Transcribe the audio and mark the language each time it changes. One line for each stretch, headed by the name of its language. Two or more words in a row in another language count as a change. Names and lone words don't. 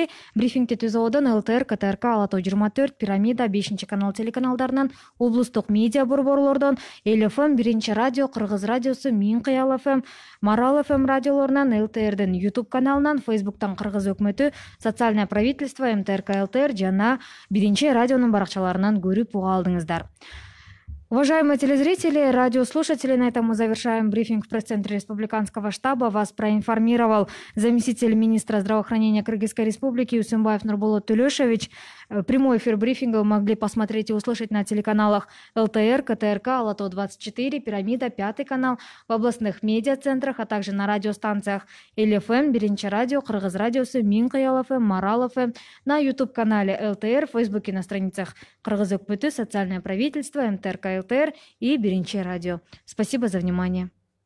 Kyrgyz: Брифингди түзүүдөн ЛТР, КТРК, Ала Тоо 24, Пирамида, 5-канал телеканалдарынан, облустук медиа борборлордон, Эл ФМ, 1-радио, Кыргыз радиосу, Миң Кыял ФМ, Марал ФМ радиолорунан, ЛТРдин YouTube каналынан, Facebooктан Кыргыз өкмөтү, Социальное правительство, МТРК ЛТР жана 1-радионун баракчаларынан көрүп уга алдыңыздар.
Russian: Уважаемые телезрители, радиослушатели, на этом мы завершаем брифинг в пресс-центре Республиканского штаба. Вас проинформировал заместитель министра здравоохранения Кыргызской Республики Усенбаев Нурболот Төлешевич. Прямой эфир брифинга вы могли посмотреть и услышать на телеканалах ЛТР, КТРК, Алато-24, Пирамида, 5 канал, в областных медиацентрах, а также на радиостанциях ЛФМ, Биринчи радио, Кыргыз радиосы, Минкаял ФМ, Марал ФМ, на YouTube-канале ЛТР, в Фейсбуке на страницах Кыргыз Өкмөтү, Социальное правительство, МТРК ЛТР и Биринчи радио. Спасибо за внимание.